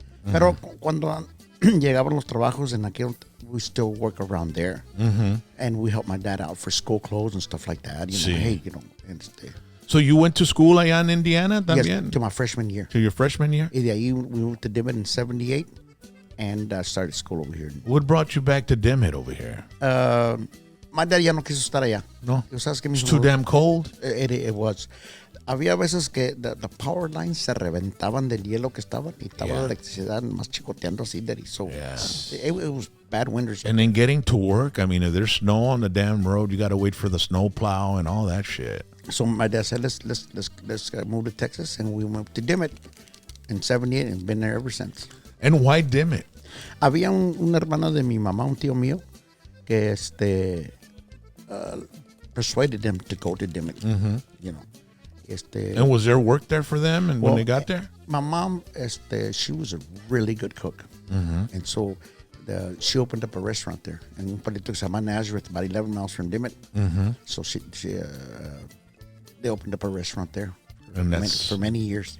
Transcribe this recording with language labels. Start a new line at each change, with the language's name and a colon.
Spanish: Pero cuando llegaban los trabajos en aquel,
English: we still work around there. And we help my dad out for school clothes and stuff like that. You know,
Spanish: Sí.
English: hey, you know. So you went to school allá in Indiana también? Yes, to my freshman year. To your freshman year?
Spanish: Y de ahí
English: we moved to Dimmitt in 78 and started school over here. What brought you back to Dimmitt over here? My dad
Spanish: ya no quiso estar allá. No. ¿Sabes qué,
English: It's
Spanish: mijo?
English: too damn cold. It was.
Spanish: Había veces que
English: the power lines
Spanish: se reventaban del hielo que estaban y estaba la electricidad más chicoteando así, Daddy.
English: So it was bad winters. And then getting to work, I mean, if there's snow on the damn road, you got to wait for the snow plow and all that shit. So my dad said, let's move to Texas, and we moved to Dimmitt in 78 and been there ever since. And why Dimmitt?
Spanish: Había un hermano de mi mamá, un tío mío, que
English: persuaded them to go to
Spanish: Dimmitt.
English: You know. And was there work there for them and when they got there? My mom, she was a really good cook. And so she opened up a restaurant there. And
Spanish: un palito que se llama
English: Nazareth, about 11 miles from Dimmitt. So they opened up a restaurant there for many years.